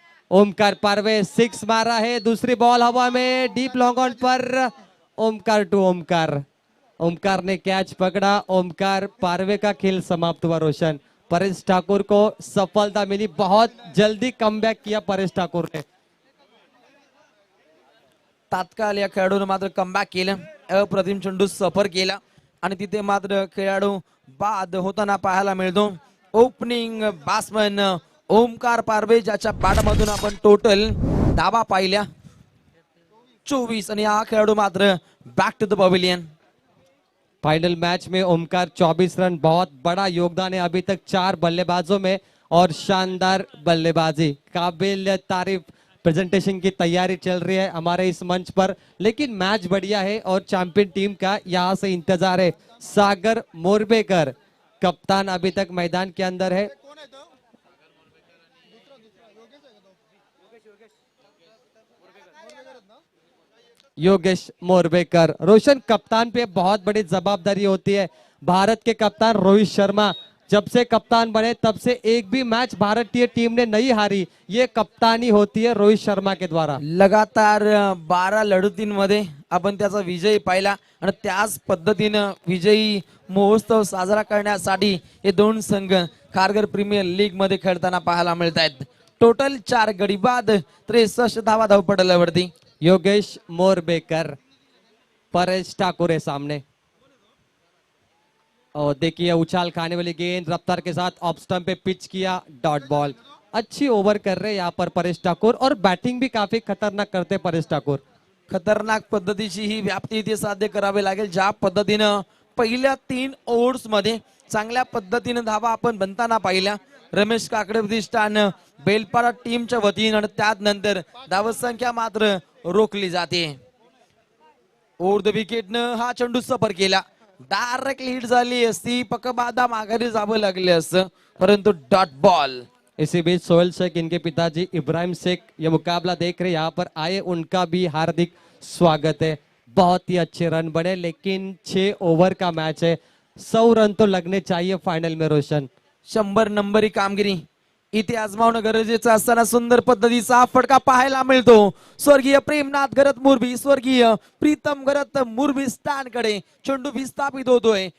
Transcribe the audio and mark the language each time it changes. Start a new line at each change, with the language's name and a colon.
Hindi: ओमकार पारवे 6 मारा है. दूसरी बॉल हवा में डीप लॉन्ग ऑन पर ओमकार टू ओमकार. ओमकार ने कैच पकड़ा. ओमकार पारवे का खेल समाप्त हुआ. रोशन, परेश ठाकुर को सफलता मिली. बहुत जल्दी कमबैक किया परेश ठाकुर ने.
Marathi: तात्काळ या खेळाडूने मात्र कमबॅक केलं. अप्रतिम चेंडू सफर केला आणि तिथे मात्र खेळाडू बाद होताना पाहायला मिळतो. ओपनिंग बॅट्समन ओमकार पारवे ज्याच्या बॅटमधून आपण टोटल धावा पाहिल्या 24 आणि हा खेळाडू मात्र
English: Back to the pavilion.
Hindi: Final match में ओमकार 24 रन, बहुत बड़ा योगदान है अभी तक 4 बल्लेबाजों में और शानदार बल्लेबाजी. काबिल तारीफ प्रेजेंटेशन की तैयारी चल रही है हमारे इस मंच पर, लेकिन मैच बढ़िया है और चैंपियन टीम का यहाँ से इंतजार है. सागर मोरबेकर कप्तान अभी तक मैदान के अंदर है. योगेश मोरबेकर. रोशन, कप्तान पे बहुत बड़ी जवाबदारी होती है. भारत के कप्तान रोहित शर्मा जब से कप्तान बने तब से एक भी मैच भारतीय टीम ने नहीं हारी. ये कप्तानी होती है रोहित शर्मा के द्वारा.
Marathi: लगातार 12 लढतींमध्ये आपण त्याचा विजय पाहिला आणि त्याच पद्धतीनं विजयी महोत्सव साजरा करण्यासाठी हे दोन संघ खारघर प्रीमियर लीग मध्ये खेळताना पाहायला मिळत आहेत. टोटल 4 गडी बाद 63 धावा धावपटलावरती.
Hindi: योगेश मोरबेकर, परेश ठाकुर है सामने. और देखिए उछाल खाने वाली गेंद रफ्तार के साथ ऑफ स्टंप पे पिच किया. Dot ball. अच्छी ओवर कर रहे हैं यहाँ पर परेश ठाकुर और बैटिंग भी काफी खतरनाक करते परेश ठाकुर.
Marathi: खतरनाक पद्धतीची ही व्याप्ती इथे साध्य करावी लागेल. ज्या पद्धतीनं पहिल्या 3 ओव्हर्स मध्ये चांगल्या पद्धतीने धावा आपण बनताना पाहिल्या. रमेश काकडे प्रतिष्ठान बेलपाडा टीमच्या वतीनं आणि त्यानंतर धावसंख्या मात्र रोखली जाते. ओव्हर द विकेटनं हा चेंडू सफर केला. डायरेक्ट हिट झाली असती, पकबादा माघारी जावं लागले असतं, परंतु डॉट बॉल.
Hindi: इसी बीच सोहेल शेख इनके पिताजी इब्राहिम शेख ये मुकाबला देख रहे यहाँ पर आए, उनका भी हार्दिक स्वागत है. बहुत ही अच्छे रन बने, लेकिन 6 ओवर का मैच है, 100 रन तो लगने चाहिए फाइनल में रोशन.
Marathi: 100 नंबरी कामगिरी इथे आजमावणं गरजेचं असताना सुंदर पद्धतीचा हा फटका पाहायला मिळतो. स्वर्गीय प्रेमनाथ गरत मुरबी, स्वर्गीय प्रीतम गरत मुरबी स्टँड कडे चेंडू विस्थापित होतोय.